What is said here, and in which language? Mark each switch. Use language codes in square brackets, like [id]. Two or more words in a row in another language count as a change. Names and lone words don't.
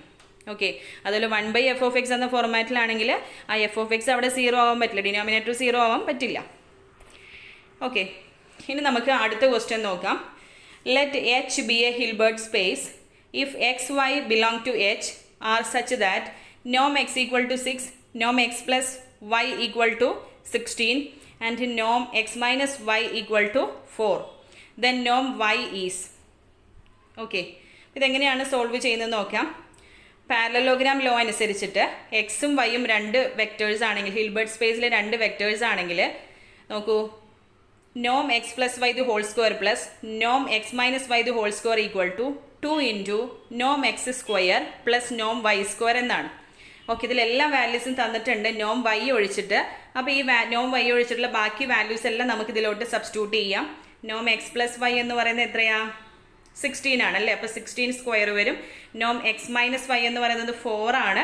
[ml] ഓക്കെ, അതുപോലെ 1/f(x) എന്ന ഫോർമാറ്റിലാണെങ്കിൽ ആ f(x) അവിടെ 0 ആവാൻ പറ്റില്ല, ഡിനോമിനേറ്റർ 0 ആവാൻ പറ്റില്ല. ഓക്കെ, ഇനി നമുക്ക് അടുത്ത ക്വസ്റ്റ്യൻ നോക്കാം. [en] Let H be a Hilbert space if x y belong to H are such that norm x equal to 6, nom x plus y equal to 16 and nom x minus y equal to 4. Then nom y is. [ml] ഓക്കെ, ഇതെങ്ങനെയാണ് സോൾവ് ചെയ്യുന്നത് നോക്കാം. [en] parallelogram law [ml] അനുസരിച്ചിട്ട് എക്സും വൈയും 2 വെക്ടേഴ്സ് ആണെങ്കിൽ, ഹിൽബർട്ട് സ്പേസിലെ 2 വെക്ടേഴ്സ് ആണെങ്കിൽ നോക്കൂ, [en] nom x plus y the whole square plus nom x minus y the whole square equal to 2 into nom x square plus nom y square എന്നാണ്. [ml] ഓക്കെ, ഇതിലെല്ലാ വാല്യൂസും തന്നിട്ടുണ്ട് [en] norm y [ml] ഒഴിച്ചിട്ട്. അപ്പോൾ ഈ [en] norm y [ml] ഒഴിച്ചിട്ടുള്ള ബാക്കി വാല്യൂസ് എല്ലാം നമുക്ക് ഇതിലോട്ട് സബ്സ്റ്റിറ്റ്യൂട്ട് ചെയ്യാം. [en] norm x plus y [ml] എന്ന് പറയുന്നത് എത്രയാ, 16 ആണല്ലേ. അപ്പോൾ 16 സ്ക്വയർ വരും. [en] norm x minus y [ml] എന്ന് പറയുന്നത് 4 ആണ്.